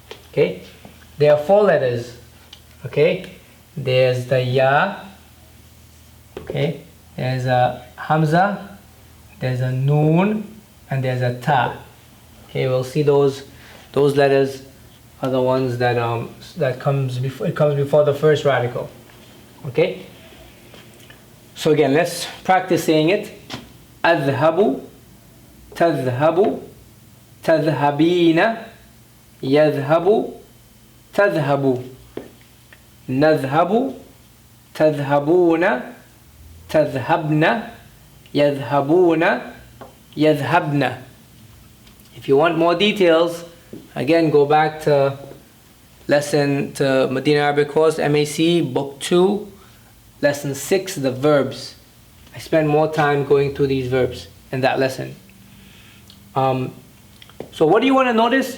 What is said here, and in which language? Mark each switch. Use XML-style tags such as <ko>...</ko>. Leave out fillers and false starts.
<en>Okay, there are 4 letters. Okay, there's the ya, okay, there's a hamza, there's a noon, and there's a ta. Okay, we'll see those letters are the ones that comes before the first radical. Okay, so again, let's practice saying it.</en> <ar>أذهب, تذهب, تذهبين, يذهب, تذهب, نذهب, تذهبون, تذهبن, يذهبون, يذهبن.</ar> <en>If you want more details, again, go back to Medina Arabic course, MAC, book 2, lesson 6, the verbs. I spend more time going through these verbs in that lesson. So what do you want to notice?</en>